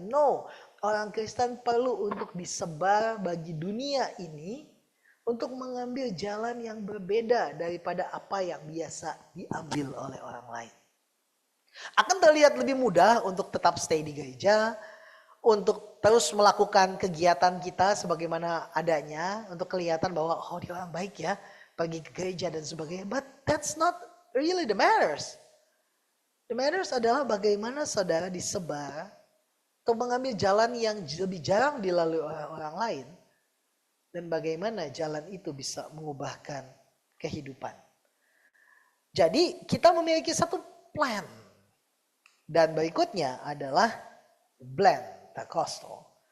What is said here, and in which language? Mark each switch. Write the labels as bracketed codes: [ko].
[id] No, orang Kristen perlu untuk disebar bagi dunia ini untuk mengambil jalan yang berbeda daripada apa yang biasa diambil oleh orang lain. Akan terlihat lebih mudah untuk tetap stay di gereja, untuk terus melakukan kegiatan kita sebagaimana adanya, untuk kelihatan bahwa oh dia orang baik ya, pergi ke gereja dan sebagainya. [en] But that's not really the matters. The matters [id] adalah bagaimana saudara disebar atau mengambil jalan yang lebih jarang dilalui orang lain, dan bagaimana jalan itu bisa mengubahkan kehidupan. Jadi kita memiliki satu plan. Dan berikutnya adalah blend, Pentecostal.